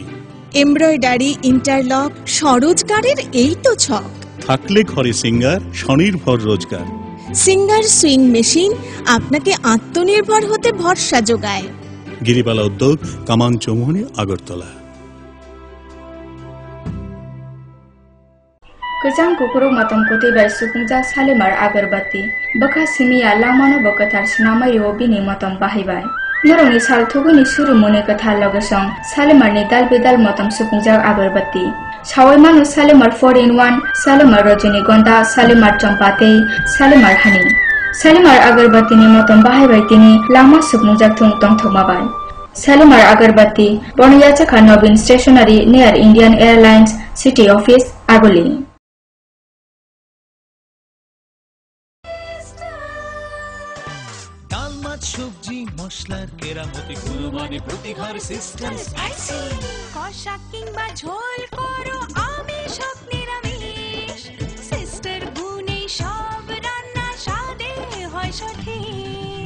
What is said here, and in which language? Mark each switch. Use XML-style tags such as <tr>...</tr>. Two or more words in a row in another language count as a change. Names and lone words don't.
<en>embroidery, interlock,</en> <bn>স্বরোজগারের এই তো ছক। থাকলে ঘরে সিঙ্গার, স্বনির্ভর রোজগার। সিঙ্গার সুইং মেশিন আপনাকে আত্মনির্ভর হতে ভরসা যোগায়। গিরিবালা উদ্যোগ, কামাং চৌমুহনী, আগরতলা।</bn> <trp>Kejang kukuruk matam kuti bai sukungja Salimar agarbati baka simiya lamano bakatar sinamai robini matam bahibai. Norongni sal thuguni suru mone kathar logesong Salimar ni dal bedal matam sukungja agarbati. Sawai manu Salimar 4-in-1, Salimar Rajinigonda, Salimar Champate, Salimar Honey. Salimar agarbati ni matam bahibai tini lama sukungja thung tong thomabai. Salimar agarbati Boniyachaka Nobin Stationery near Indian Airlines City Office, Agoli.</trp> <bn>সবজি মশলার কেরামতি গুণমানে প্রতি ঘর সিস্টেম স্পাইসি। কষা কিংবা ঝোল করো আমিষ হোক নিরামিষ, সিস্টার গুণে সব রান্না স্বাদে হয় সঠিক।</bn>